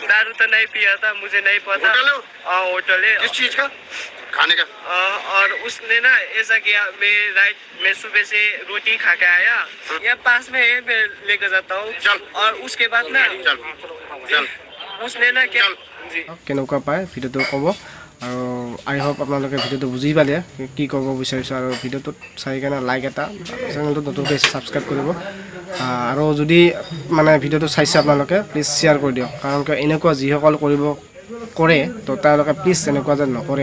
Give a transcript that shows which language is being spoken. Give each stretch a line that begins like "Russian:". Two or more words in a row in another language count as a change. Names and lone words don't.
Hindi: दारू तो नहीं पिया था, मुझे नहीं पता। होटल है। किस चीज का? खाने का। और उसने ना ऐसा किया, मैं सुबह से रोटी खा के आया, यहाँ पास में है, मैं लेकर जाता हूँ। और उसके बाद ना उसने ना क्या
Assamese: কেনেকুৱা পায় ভিডিঅ'টো ক'ব। আৰু
English: I hope
Assamese: আপোনালোকে ভিডিঅ'টো বুজি পালে কি ক'ব বিচাৰিছোঁ। আৰু ভিডিঅ'টোত চাই কেনে লাইক এটা, চেনেলটো নতুনকৈ ছাবস্ক্ৰাইব কৰিব। আৰু যদি মানে ভিডিঅ'টো চাইছে আপোনালোকে
English: please share
Assamese: কৰি দিয়ক, কাৰণ কিয় এনেকুৱা যিসকল কৰে তো তেওঁলোকে প্লিজ এনেকুৱা যেন নকৰে।